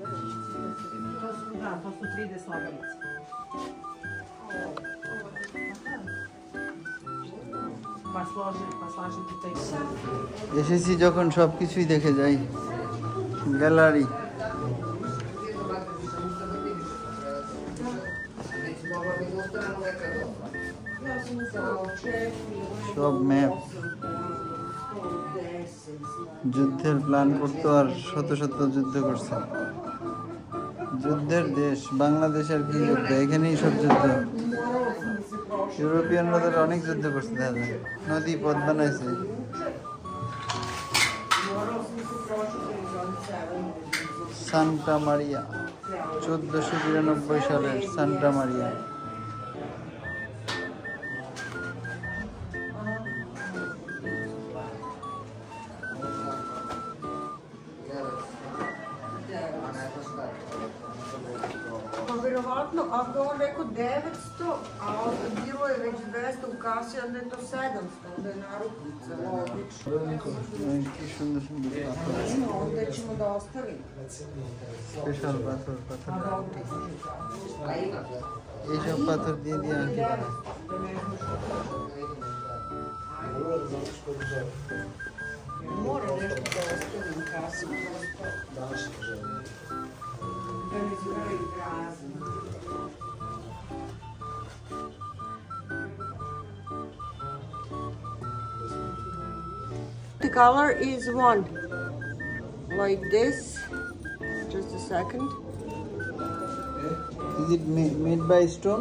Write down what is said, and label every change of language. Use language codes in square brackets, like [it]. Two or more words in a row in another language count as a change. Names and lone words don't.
[sr] Da, to su 3D slagalice. pa slažete tekst. [bn] এসেছি যখন সবকিছুই দেখে যাই। গ্যালারি সব ম্যাপ, যুদ্ধের প্ল্যান করতো আর শত শত যুদ্ধ করছে। যুদ্ধের দেশ বাংলাদেশ, আর কি যুদ্ধ, এখানেই সব যুদ্ধ। ইউরোপিয়ানরা তো অনেক যুদ্ধ করছে, দেখা যায় নদী পথ বানাইছে। সান্টা মারিয়া 1492 সালের সান্টা মারিয়া। [sr] Vjerovatno, ako on rekao 900, a bilo je već 200 u kasi, onda je to 700, onda je naruknica, logično. [bn] কি সুন্দর সুন্দর পাথর, [sr] Onda ćemo da ostavimo. [bn] স্পেশাল পাথর। এইসব পাথর দিয়ে দিয়ে আঁকি বানায়। [sr] Mora nešto da ostavim u kasi. Da ne izgledaju prazno. [en] The color is one, like this. Just a second. Is it made by stone?